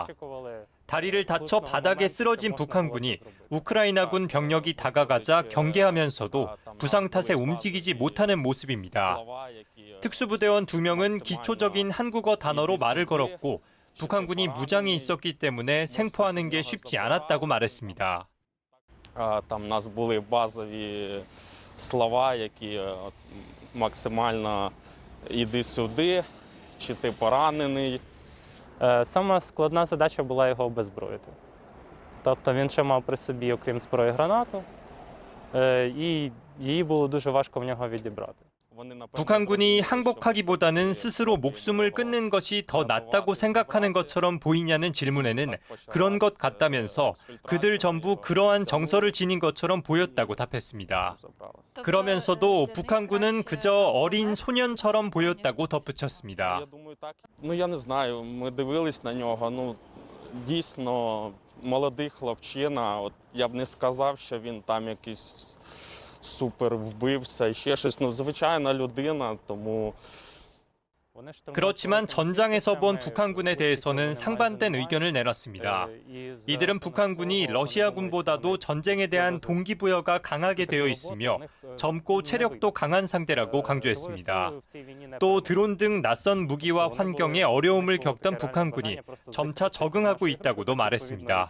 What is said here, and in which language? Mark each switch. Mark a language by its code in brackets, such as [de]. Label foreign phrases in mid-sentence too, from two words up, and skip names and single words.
[ko] 다리를 다쳐 바닥에 쓰러진 북한군이 우크라이나군 병력이 다가가자 경계하면서도 부상 탓에 움직이지 못하는 모습입니다. 특수부대원 2명은 기초적인 한국어 단어로 말을 걸었고 북한군이 무장이 있었기 때문에 생포하는 게 쉽지 않았다고 말했습니다. [uk] Там у нас були базові слова, які максимально «іди сюди», чи ти поранений. Сама складна задача була його обезброїти. Тобто він ще мав при собі, окрім зброї, гранату, і її було дуже важко в нього відібрати. [ko] 북한군이 항복하기보다는 스스로 목숨을 끊는 것이 더 낫다고 생각하는 것처럼 보이냐는 질문에는 그런 것 같다면서 그들 전부 그러한 정서를 지닌 것처럼 보였다고 답했습니다. 그러면서도 북한군은 그저 어린 소년처럼 보였다고 덧붙였습니다. [uk] Я не знаю, ми дивились на нього, дійсно молодий хлопчина, я б не сказав, що він там якийсь супер вбивця, ще щось, звичайна людина, тому... [ko] 그렇지만 전장에서 본 북한군에 대해서는 상반된 의견을 내놨습니다. 이들은 북한군이 러시아군보다도 전쟁에 대한 동기부여가 강하게 되어 있으며 젊고 체력도 강한 상대라고 강조했습니다. 또 드론 등 낯선 무기와 환경에 어려움을 겪던 북한군이 점차 적응하고 있다고도 말했습니다.